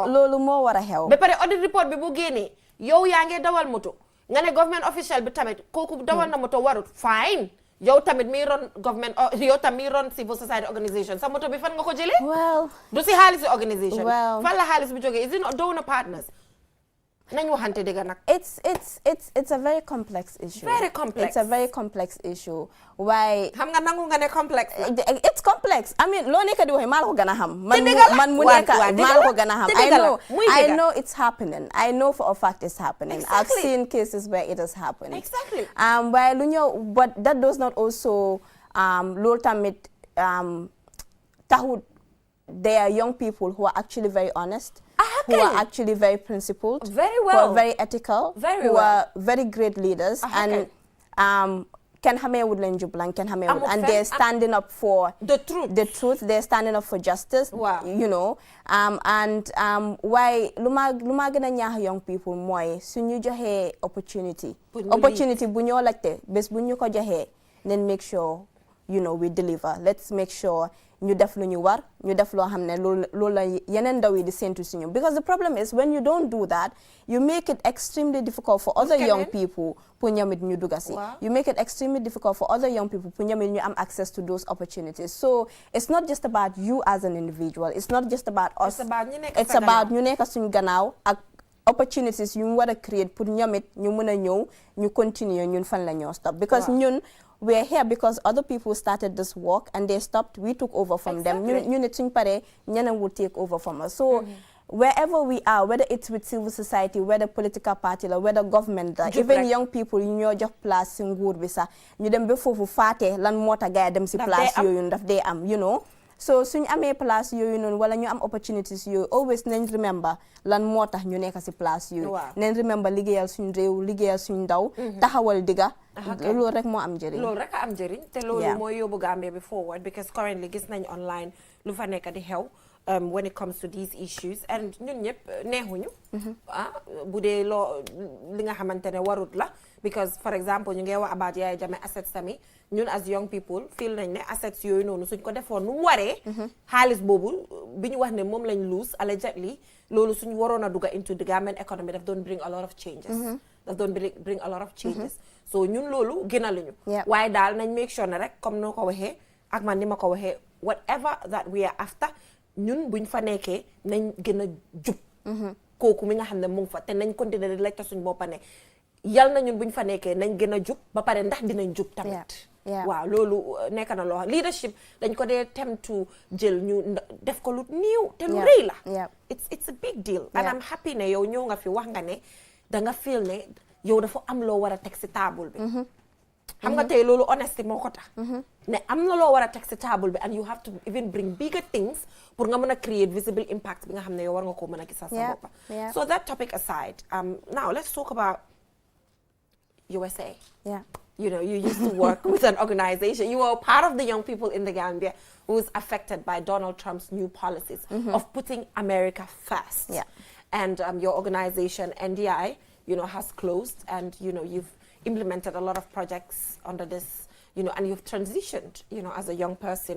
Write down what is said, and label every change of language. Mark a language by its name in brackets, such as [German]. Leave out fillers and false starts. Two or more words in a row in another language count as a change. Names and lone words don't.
[Wolof] loolu moo war a xew ba pare [English] audit report [Wolof] bi bu génnee yow yaa ngi dawal moto nga ne [English] government official [Wolof] bi tamit kooku dawal na moto warut fine yow tamit mi ron government yow tamit mi ron [English] civil society organisation [Wolof] sa moto bi fan nga ko jëlee du si xaalis bi organisation fan la xaalis bi jógee [English] is it not donor partners [Wolof] nañ waxante dëgg nag [English] it's a very complex issue it's a very complex issue waaye [Wolof] xam nga nangu nga ne complex [English] it's complex I mean [Wolof] loo nekk di wax maa la ko gën a xam man mu nekk maa la ko gën a xam [English] I know it's happening I know for a fact it's happening I've seen cases where it is happening exactly [Wolof] waaye lu ñëw [English] but that does not also [Wolof] loolu tamit taxut [English] there are young people who are actually very honest who are actually very principled, who are very ethical, who are very great leaders, and can and they're standing up for the truth. They're standing up for justice. You know, why [Wolof] luma gëna ñaax [English] young people [Wolof] mooy suñu joxe opportunity bu ñoo laajte bés bu ñu ko joxee [English] then make sure we deliver. Let's make sure [Wolof] ñu def lu ñu war ñu def loo xam ne loolu la yeneen ndaw yi di séntu si ñoom [English] because the problem is when you don't do that you make it extremely difficult for other young people [Wolof] pour ñoom it ñu dugga si [English] you make it extremely difficult for other young people [Wolof] pour ñoom it ñu am [English] access to those opportunities so it's not just about you as an individual it's not just about us it's about [Wolof] ñu nekk suñu gannaaw ak [English] opportunities [Wolof] yu mu war a [English] create [Wolof] pour ñoom it ñu mën a ñëw ñu continue ñun fan la ñoo [English] stop because ñun we're here because other people started this work and they stopped. We took over from them. Ñeneen will take over from us. So wherever we are, whether it's with civil society, whether political party, or whether government, even young people, [Wolof] ñoo jox place si nguur bi sax ñu dem ba foofu faate lan moo tax gars yi dem si place yooyu daf dee am, so suñu amee place yooyu noonu wala ñu am opportunities yooyu always nañ remember lan moo tax ñu nekk si place yooyu nañ remember liggéeyal suñu réew liggéeyal suñu ndaw taxawal digga loolu rek moo am njëriñ loolu rek a am njëriñ te loolu mooy yóbbu Gambia bi [English] forward because currently [Wolof] gis nañ online lu fa nekk di xew [English] when it comes to these issues [Wolof] and ñun ñëpp neexuñu bu dee loo li nga xamante ne warut la [English] because for example [Wolof] ñu ngi wax about Yaya Jammeh assets tamit ñun [English] as young people [Wolof] feel nañ ne assets yooyu noonu suñ ko defoon nu waree xaalis boobu bi ñu wax ne moom lañ [English] lose allegedly [Wolof] loolu suñ waroon a dugga [English] into the Gambian economy [Wolof] daf doon [English] bring a lot of changes [Wolof] daf doon [English] bring a lot of changes [Wolof] so ñun loolu gënaluñu waaye daal nañ [English] make sure [Wolof] ne rek comme noo ko waxee ak man ni ma ko waxee [English] whatever that we are after [Wolof] ñun buñ fa nekkee nañ gën a jub kooku mi nga xam ne mu ngi fa te nañ continuer di laajte suñ boppa ne yal na ñun buñ fa nekkee nañ gën a jub ba pare ndax dinañ jub tamit waaw loolu nekk na loo leadership dañ ko dee tem to jël ñu def ko lu niiw te lu rëy la [English] it's a big deal and I'm happy [Wolof] ne yow ñëw nga fi wax nga ne da nga feel ne yow dafa am loo war a teg si table bi xam nga tey loolu honesty moo ko tax ne am na loo war a teg si table bi [English] and you have to even bring bigger things [Wolof] pour nga mën a [English] create visible impact [Wolof] bi nga xam ne yow war nga ko mën a gisal sa boppa [English] so that topic aside now let's talk about USA. You know, you used to work with an organization. You were part of the young people in the Gambia who was affected by Donald Trump's new policies of putting America first. And your organization, NDI, you know, has closed, and, you know, you've implemented a lot of projects under this, you know, and you've transitioned, you know, as a young person.